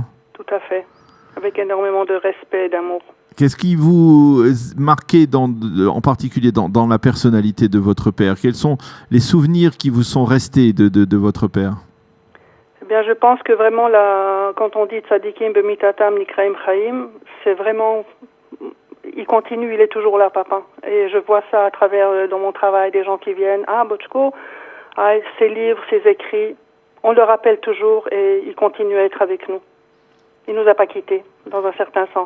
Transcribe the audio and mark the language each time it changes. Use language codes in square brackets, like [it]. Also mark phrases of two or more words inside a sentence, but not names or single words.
[fr] Tout à fait, avec énormément de respect et d'amour. Qu'est-ce qui vous marquait en particulier dans la personnalité de votre père? Quels sont les souvenirs qui vous sont restés de votre père? Eh bien, je pense que vraiment, quand on dit [he] צדיקים במיתתם נקראים חיים, [fr] c'est vraiment... Il continue, il est toujours là, papa. Et je vois ça à travers, dans mon travail, des gens qui viennent. Ah, Bochko, ses livres, ses écrits, on le rappelle toujours et il continue à être avec nous. Il ne nous a pas quittés, dans un certain sens.